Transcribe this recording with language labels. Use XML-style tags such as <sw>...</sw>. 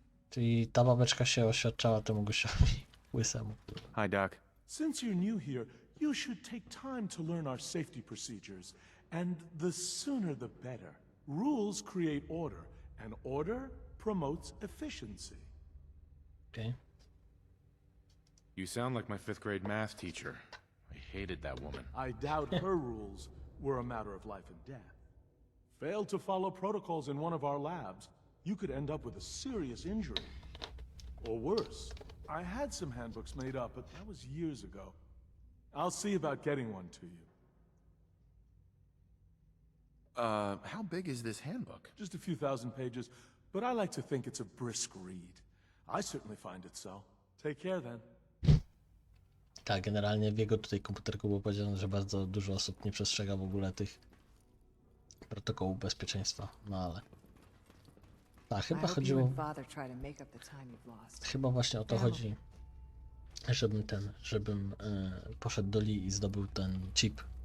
<pl>Czyli ta babeczka się oświadczała temu gościowi łysemu.</pl> <en>Hi, Doc. Since you're new here, you should take time to learn our safety procedures. And the sooner the better. Rules create order, and order promotes efficiency. Okay. You sound like my 5th grade math teacher. I hated that woman. I doubt her rules were a matter of life and death. Fail to follow protocols in one of our labs, you could end up with a serious injury. Or worse. I had some handbooks made up, but that was years ago. I'll see about getting one to you. How big is this handbook? Just a few thousand pages, but I like to think it's a brisk read. I certainly find it so. Take care then.</en> <pl>Tak, generalnie w jego tutaj komputerku było powiedziane, że bardzo dużo osób nie przestrzega w ogóle tych protokołów bezpieczeństwa, no ale... Tak, chyba chodziło... Chyba właśnie o to chodzi, żebym poszedł do Lee i zdobył ten chip.</pl>